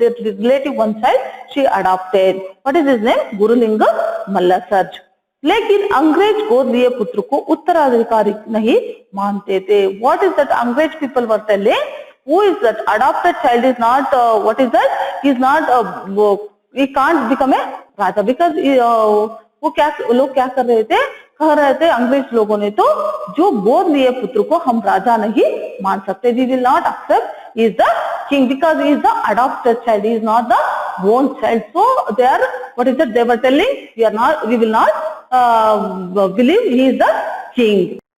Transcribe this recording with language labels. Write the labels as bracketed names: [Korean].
[English] The relative one child she adopted. What is his name? Gurulinga Mallasarj. [Hindi] लेकिन अंग्रेज गोद लिए पुत्र को उत्तराधिकारी नहीं मानते थे. [English] What is that? अंग्रेज people were telling, who is that adopted child is not what is that? He is not he can't become a raja because [Hindi] वो क्या लोग क्या कर रहे थे? कह रहे थे अंग्रेज लोगों ने तो, जो गोद लिए पुत्र को हम राजा नहीं मान सकते, [English] We will not accept is the king because he is the adopted child, he is not the born child. So they are what is that they were telling, we will not believe he is the king.